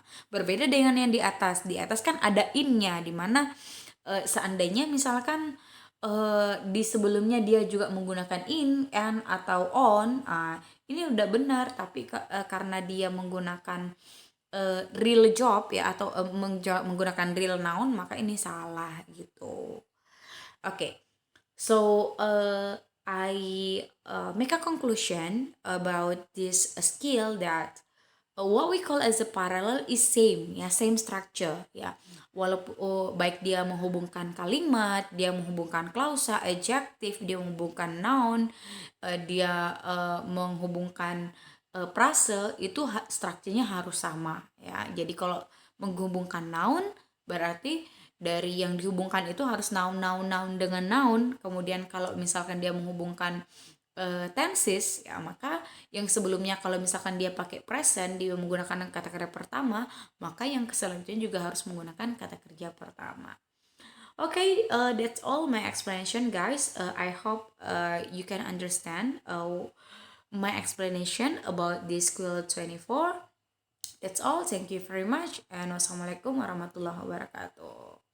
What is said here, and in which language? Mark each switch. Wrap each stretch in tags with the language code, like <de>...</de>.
<id>Berbeda dengan yang di atas. Di atas kan ada in-nya, di mana seandainya misalkan di sebelumnya dia juga menggunakan in, and atau on, ini udah benar. Tapi karena dia menggunakan real job ya atau menggunakan real noun, maka ini salah gitu.</id> <en>Okay, so I make a conclusion about this skill that what we call as a parallel is same ya, same structure ya.</en> <id>Walaupun baik dia menghubungkan kalimat, dia menghubungkan klausa, adjective, dia menghubungkan noun, dia menghubungkan frase, itu strukturnya harus sama ya. Jadi kalau menghubungkan noun berarti dari yang dihubungkan itu harus noun dengan noun. Kemudian kalau misalkan dia menghubungkan tenses ya, maka yang sebelumnya kalau misalkan dia pakai present, dia menggunakan kata kerja pertama, maka yang selanjutnya juga harus menggunakan kata kerja pertama.</id> <en>Okay, that's all my explanation, guys. I hope you can understand my explanation about this Quill 24. That's all. Thank you very much, and wassalamualaikum warahmatullahi wabarakatuh.</en>